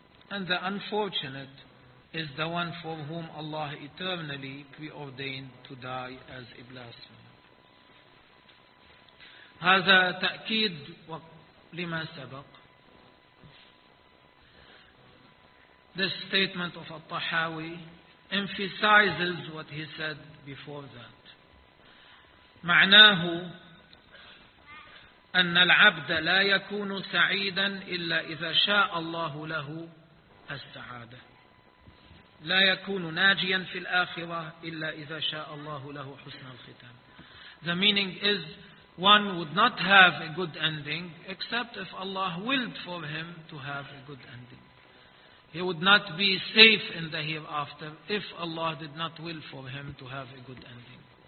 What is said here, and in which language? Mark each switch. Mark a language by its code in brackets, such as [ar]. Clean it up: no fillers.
[en] And the unfortunate is the one for whom Allah eternally preordained to die as a blasphemer. [ar] هذا تأكيد لما سبق. [en] This statement of الطحاوي emphasizes what he said before that. [ar] معناه أن العبد لا يكون سعيدا إلا إذا شاء الله له السعادة. لا يكون ناجيا في الآخرة إلا إذا شاء الله له حسن الختام. [en] The meaning is, one would not have a good ending except if Allah willed for him to have a good ending. He would not be safe in the hereafter if Allah did not will for him to have a good ending.